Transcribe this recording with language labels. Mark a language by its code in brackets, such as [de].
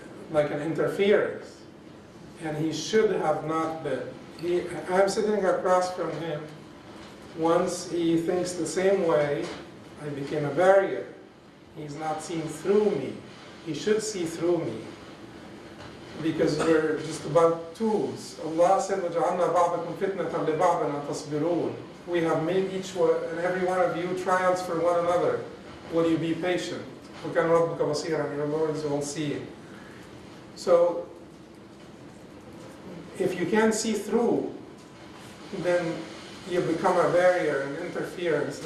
[en] like an interference, and he should have not been. I'm sitting across from him. Once he thinks the same way, I became a barrier. He's not seeing through me. He should see through me. Because we're just about tools. Allah said, [ar] وَجَعَلْنَا بَعْضَكُمْ فِتْنَةً لِبَعْضٍ أَتَصْبِرُونَ. [en] We have made each one and every one of you trials for one another. Will you be patient? [ar] وَكَانَ رَبُّكَ بَصِيرًا. [en] Your Lord is all-seeing. So, if you can't see through, then you become a barrier and interference.